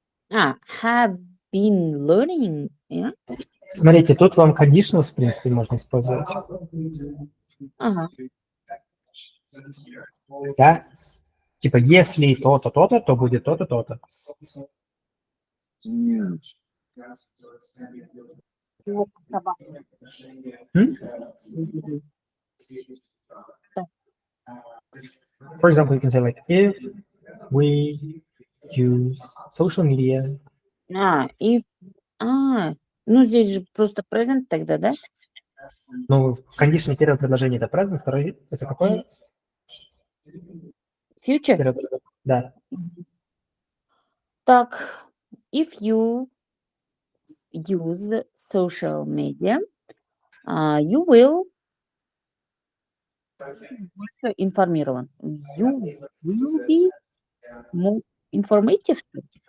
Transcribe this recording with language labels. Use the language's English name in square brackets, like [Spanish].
[English] Have been learning, yeah? [Russian] Смотрите, тут вам conditionals, в принципе, можно использовать. Ага. Да? Типа, если то-то, то-то, то будет то-то, то-то. М, вот собака. М? Мгм. Так. [English] For example, you can say like, if we use social media. [Russian] If, ну здесь же просто present тогда, да? Ну, conditional первое предложение это present, второе это какое? [English] Future? [Russian] Первое предложение. Да. [English] Так, if you use social media, you will [Russian] больше информирован. [English] You will be more informative, [Russian] что ли?